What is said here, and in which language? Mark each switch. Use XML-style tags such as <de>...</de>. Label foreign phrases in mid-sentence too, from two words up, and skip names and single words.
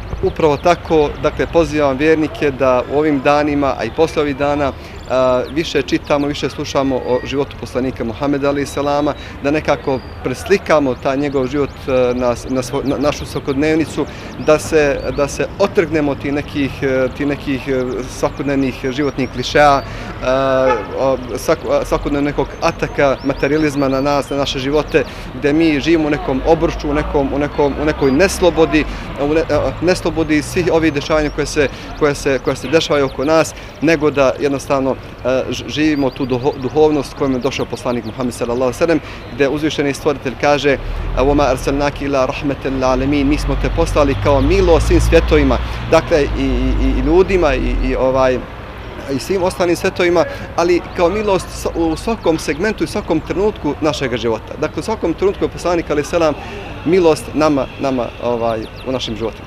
<bs>Upravo tako, dakle, pozivam vjernike da u ovim danima, a i posle ovih dana, više čitamo, više slušamo o životu poslanika Muhameda</bs> <ar>عليه السلام,</ar> <bs>da nekako preslikamo taj njegov život na našu svakodnevnicu, da se otrgnemo ti nekih svakodnevnih životnih klišeja, svakodnevnog nekog ataka materializma na nas, na naše živote, gdje mi živimo u nekom obruču, u nekoj neslobodi svih ovih dešavanja koje se dešavaju oko nas, nego da jednostavno živimo tu duhovnost kojom je došao poslanik Muhammed</bs> <ar>صلى الله عليه وسلم,</ar> <bs>gdje uzvišeni stvoritelj kaže:</bs> <ar>"وما أرسلناك إلا رحمة للعالمين",</ar> <bs>mi smo te poslali kao milost svim svjetovima, dakle i ljudima i svim ostalim svetovima, ali kao milost u svakom segmentu i svakom trenutku našeg života. Dakle, u svakom trenutku je poslanik</bs> <ar>عليه السلام</ar> <bs>milost nama u našim životima.</bs>